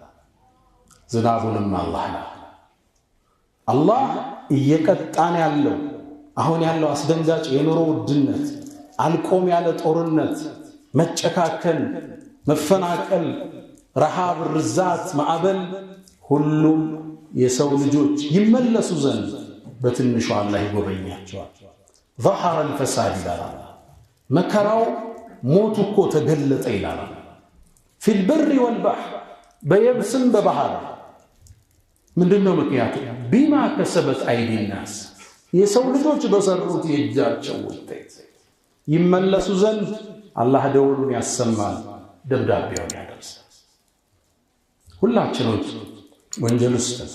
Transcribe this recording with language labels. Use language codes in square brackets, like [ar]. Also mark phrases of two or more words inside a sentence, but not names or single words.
[am] ዝናቡንም አላህ እየቀጣን ያለው አሁን ያለው አስደንጋጭ የኑሮ ውድነት፣ አልቆም ያለ ጦርነት፣ መጨካከል፣ መፈናቀል፣ ረሃብ፣ ርዛት፣ ማዕበል ሁሉም የሰው ልጆች ይመለሱ ዘንድ በትንሹ አላህ ይጎበኛቸዋል። [ar] ظهر الفساد [am] ይላል። መከራው ሞቱ እኮ ተገለጠ ይላል። [ar] في البر والبحر [am] በየብስም በባህር ምንድነው ምክንያቱ? [ar] بما كسبت أيدي [am] الناس የሰው ልጆች በሰሩት የእጃቸው ውጤት ይመለሱ ዘንድ አላህ ደውሉን ያሰማል፣ ደብዳቤውን ያደርሳል። ሁላችንም ወንጀል ውስጥ